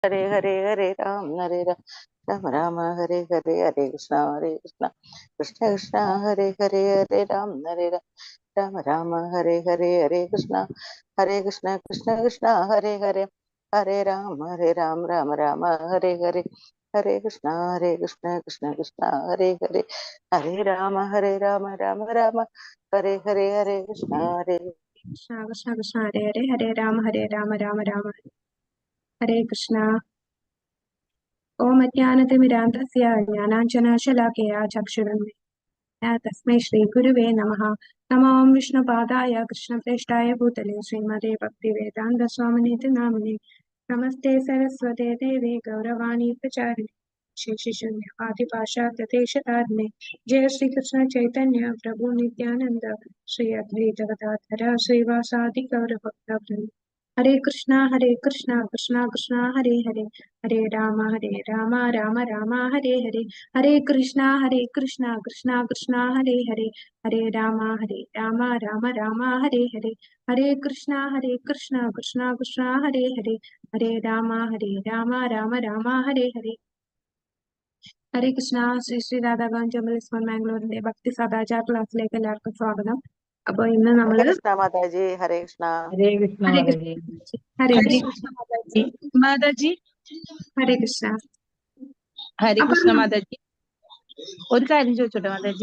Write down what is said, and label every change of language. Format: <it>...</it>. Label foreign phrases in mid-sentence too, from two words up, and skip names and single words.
<sa>ഹരേ ഹരേ ഹരേ രാം ഹരേ രാം രാമ രാമ ഹരേ ഹരേ ഹരേ കൃഷ്ണ കൃഷ്ണ കൃഷ്ണ ഹരേ ഹരേ ഹരേ രാം ഹരേ രാം രാമ രാമ ഹരേ ഹരേ ഹരേ കൃഷ്ണ കൃഷ്ണ കൃഷ്ണ ഹരേ ഹരേ ഹരേ രാം രാമ രാമ ഹരേ ഹരേ ഹരേ കൃഷ്ണ കൃഷ്ണ കൃഷ്ണ ഹരേ ഹരേ ഹരേ രാമ രാമ രാമ ഹരേ ഹരേ ഹരേ കൃഷ്ണ കൃഷ്ണ കൃഷ്ണ കൃഷ്ണ ഹരേ ഹരേ ഹരേ രാമ രാമ രാമ ഹരേ കൃഷ്ണ. ഓം അജ്ഞാനതിമിരാന്ധസ്യ ജ്ഞാനാഞ്ജനശലാകയാ ചക്ഷുരുന്മിലിതം തസ്മൈ ശ്രീഗുരുവേ നമഃ. നമോ വിഷ്ണുപാദായ കൃഷ്ണപ്രേഷ്ഠായ ഭൂതലേ ശ്രീമതേ ഭക്തിവേദാന്തസ്വാമിനിതി നാമിനെ. നമസ്തേ സരസ്വതേ ദേവേ ഗൗരവാണി പ്രചാരിണി ശേഷിശൂന്യവാദിഭാഷാദേശധാരിണേ. ജയ ശ്രീകൃഷ്ണ ചൈതന്യ പ്രഭു നിത്യാനന്ദ ശ്രീ അദ്വൈത ഗദാധര ശ്രീവാസാദി ഗൗരഭക്തവൃന്ദ. ഹരേ കൃഷ്ണ കൃഷ്ണ കൃഷ്ണ ഹരേ ഹരേ ഹരേ രാമ രാമ രാമ ഹരേ ഹരേ. ഹരേ കൃഷ്ണ കൃഷ്ണ കൃഷ്ണ ഹരേ ഹരേ ഹരേ രാമ രാമ രാമ ഹരേ ഹരേ. ഹരേ കൃഷ്ണ കൃഷ്ണ കൃഷ്ണ ഹരേ ഹരേ ഹരേ രാമ രാമ രാമ ഹരേ ഹരേ. ഹരേ കൃഷ്ണ.</sa> <ml>ശ്രീ ശ്രീ രാധാകാന്ത് ജമലിസ്മൻ മാംഗ്ലൂരിന്റെ ഭക്തി സദാചാർ ക്ലാസ്സിലേക്ക് എല്ലാവർക്കും സ്വാഗതം. അപ്പൊ ഇന്ന് നമ്മള്</ml> <sa>കൃഷ്ണ മാതാജി ഹരേ കൃഷ്ണ ഹരേ കൃഷ്ണ മാതാജി. ഹരേ ഹരേ കൃഷ്ണ മാതാജി. ഹരേ കൃഷ്ണ. ഹരേ കൃഷ്ണ</sa> <ml>മാതാജി. ഒരു കാര്യം ചോദിച്ചോട്ടെ മാതാജി?</ml>